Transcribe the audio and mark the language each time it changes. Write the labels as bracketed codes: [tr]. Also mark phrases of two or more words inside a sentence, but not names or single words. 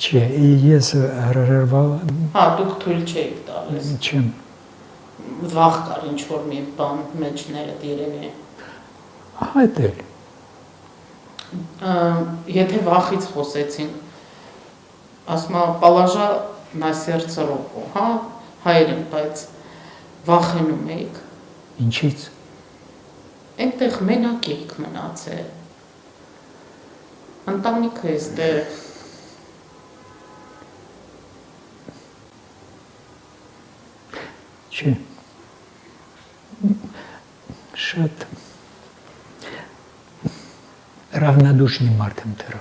[hy] Չէ, ես հրաժարվել Հա, դուք թույլ չէիք տալիս։ չեմ։ Վախ կար ինչ որ մի բան մեջները երևի։ Այդ էլ։ Եթե վախից խոսեցին, ասում եմ, [ru] положа на сердце руку, [hy] հա, հայերեն, բայց վախենում եք։ Ինչից։ Այնտեղ մենակ եք մնացել։ Ընտանիքը էստեղ։ Չէ։ Շատ равнодушный մարդ եմ դեռ։